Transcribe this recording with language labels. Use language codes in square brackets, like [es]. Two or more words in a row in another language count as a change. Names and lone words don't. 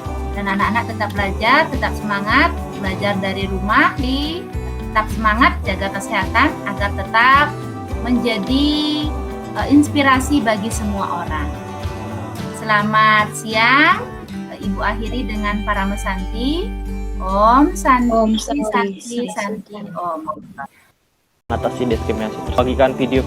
[id] Dan anak-anak tetap belajar, tetap semangat, belajar dari rumah, tetap semangat, jaga kesehatan agar tetap menjadi inspirasi bagi semua orang. Selamat siang. Ibu akhiri dengan para mesanti. [sa] Om Santi, Om Santi, Santi, Santi, Om. [id] Mengatasi diskriminasi. Bagikan video-video